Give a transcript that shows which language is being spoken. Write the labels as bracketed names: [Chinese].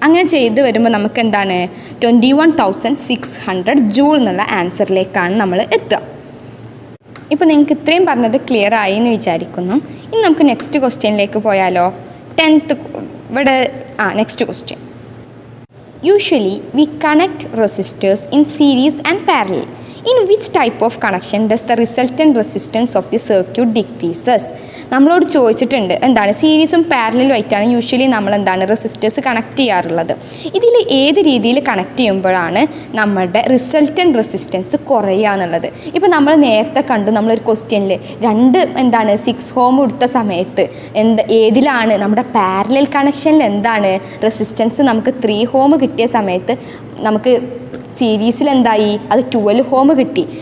[Malayalam] അങ്ങനെ ചെയ്ത് വരുമ്പോൾ നമുക്ക് എന്താണ് 21,600 ജൂൾ എന്നുള്ള ആൻസറിലേക്കാണ് നമ്മൾ എത്തുക. ഇപ്പോൾ നിങ്ങൾക്ക് ഇത്രയും പറഞ്ഞത് ക്ലിയർ ആയി എന്ന് വിചാരിക്കുന്നു. ഇനി നമുക്ക് നെക്സ്റ്റ് ക്വസ്റ്റ്യനിലേക്ക് പോയാലോ? 10th ഇവിടെ next question. [English] Usually, we connect resistors in series and parallel. In which type of connection does the resultant resistance of the circuit decreases? [Malayalam] നമ്മളോട് ചോദിച്ചിട്ടുണ്ട് എന്താണ് സീരീസും പാരലലും ആയിട്ടാണ് യൂഷ്വലി നമ്മൾ എന്താണ് റെസിസ്റ്റേഴ്സ് കണക്ട് ചെയ്യാറുള്ളത്. ഇതിൽ ഏത് രീതിയിൽ കണക്ട് ചെയ്യുമ്പോഴാണ് നമ്മുടെ റിസൾട്ടൻറ്റ് റെസിസ്റ്റൻസ് കുറയുക എന്നുള്ളത്. ഇപ്പോൾ നമ്മൾ നേരത്തെ കണ്ടു, നമ്മളൊരു ക്വസ്റ്റ്യനിൽ 6 ഓം എടുത്ത സമയത്ത് ഏതിലാണ് നമ്മുടെ പാരലൽ കണക്ഷനിൽ എന്താണ് റെസിസ്റ്റൻസ് നമുക്ക് 3 ഓം കിട്ടിയ സമയത്ത് നമുക്ക് സീരീസിൽ എന്തായി അത് 12 ഓം കിട്ടി.